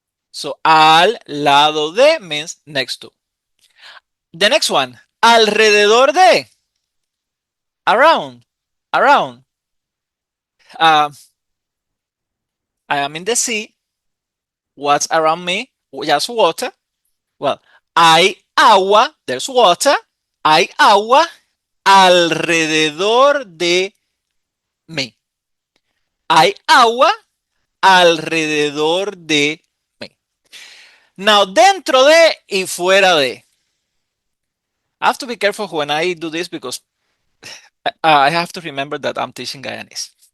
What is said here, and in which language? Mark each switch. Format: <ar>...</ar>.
<en>So, al lado de means next to. The next one, alrededor de, around. I am in the sea. What's around me? Just water. Well, hay</en> <es>agua,</es> <en>there's water,</en> <es>hay agua alrededor de mí. Hay agua alrededor de mí. Now, dentro de y fuera de.</es> <en>I have to be careful when I do this because I have to remember that I'm teaching Guyanese.</en>